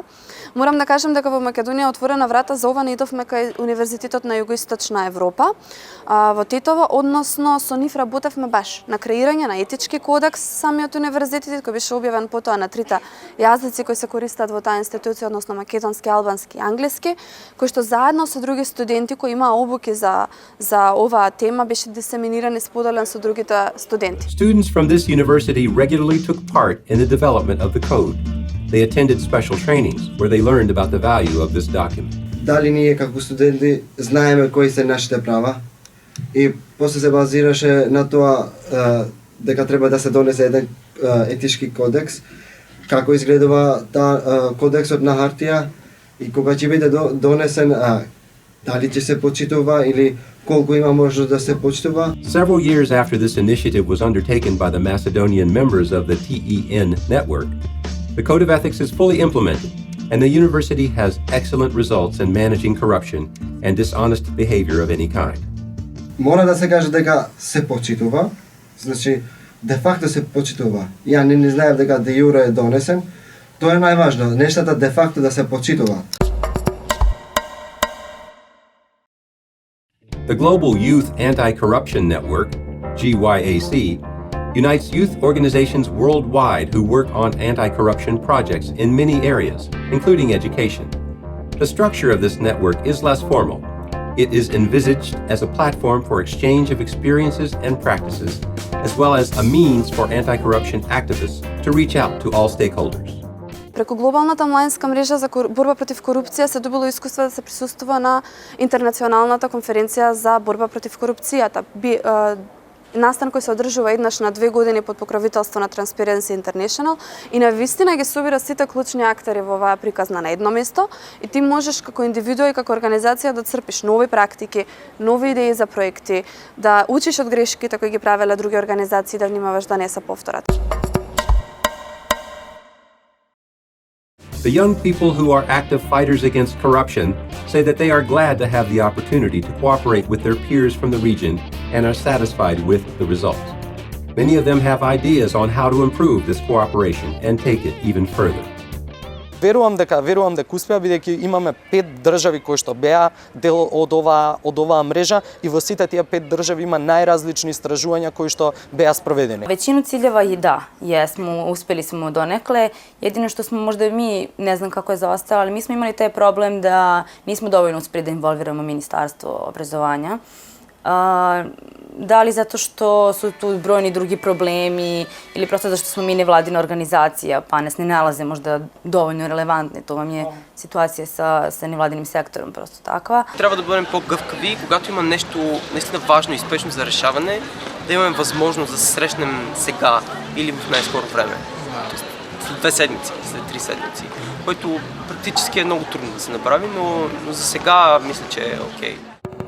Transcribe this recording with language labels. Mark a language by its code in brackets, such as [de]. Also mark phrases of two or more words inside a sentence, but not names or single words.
[mk] Морам да кажам дека во Македонија отворена врата за ова не идовме кај Универзитетот на Југоисточна Европа, во Тетово, односно со нив работевме баш на креирање на етички кодекс самиот универзитет кој беше објавен потоа на 3 јазици кои се користат во таа институција, односно македонски, албански и англиски, кои што заедно со други студенти кои имаа обуки за оваа тема беше дисеминиран и споделен со другите студенти. [en] Students from this university regularly took part in the development of the code. They attended special trainings where they learned about the value of this document. [mk] Дали ние како студенти знаеме кои се нашите права и после се базираше на тоа дека треба да се донесе еден етички кодекс, како изгледува таа кодексот на хартија и кога ќе биде донесен, дали ќе се почитува или колку има можност да се почитува. [en] Several years after this initiative was undertaken by the Macedonian members of the TEN network, the Code of Ethics is fully implemented, and the university has excellent results in managing corruption and dishonest behavior of any kind. [mk] Мора да се каже дека се почитува Значи, де-факто се почитува. Ја не знаев дека де јуре е донесен. Тоа е најважно, нештата де-факто да се почитуваат. [en] The Global Youth Anti-Corruption Network, GYAC, unites youth organizations worldwide who work on anti-corruption projects in many areas, including education. The structure of this network is less formal. It is envisaged as a platform for exchange of experiences and practices, as well as a means for anti-corruption activists to reach out to all stakeholders. [mk] Преку глобалната младинска мрежа за борба против корупција се добило искуство да се присуствува на интернационалната конференција за борба против корупцијата. Настан кој се одржува еднаш на 2 години под покровителство на Transparency International и на вистина ги собира сите клучни актери во оваа приказна на едно место и ти можеш како индивидуа и како организација да црпиш нови практики, нови идеи за проекти, да учиш од грешките кои ги правеле други организации, да внимаваш да не се повторат. [en] The young people who are active fighters against corruption say that they are glad to have the opportunity to cooperate with their peers from the region and are satisfied with the results. Many of them have ideas on how to improve this cooperation and take it even further. [mk] Верувам дека успеа, бидејќи имаме 5 држави кои што беа дел од оваа мрежа и во сите тие 5 држави има најразлични истражувања кои што беа спроведени. [sr] Većinu ciljeva i da, jesmo, uspeli smo donekle. Jedino što smo možda mi, ne znam kako je zaostalo, ali mi smo imali taj problem da nismo dovoljno uspeli da involviramo Ministarstvo obrazovanja. Da li zato što su tu brojni drugi problemi ili prosto zato što smo mi nevladina organizacija pa nas ne nalaze možda dovoljno relevantni. To vam je situacija sa nevladinim sektorom просто таква. [bg] Трябва да бъдем по-гъвкави, когато има нещо наистина важно и спешно за решаване, да имаме възможност да се срещнем сега или в най-скоро време. Тоест, след 2 седмици, след 3 седмици, което практически е много трудно да се направи, но за сега мисля, че е окей.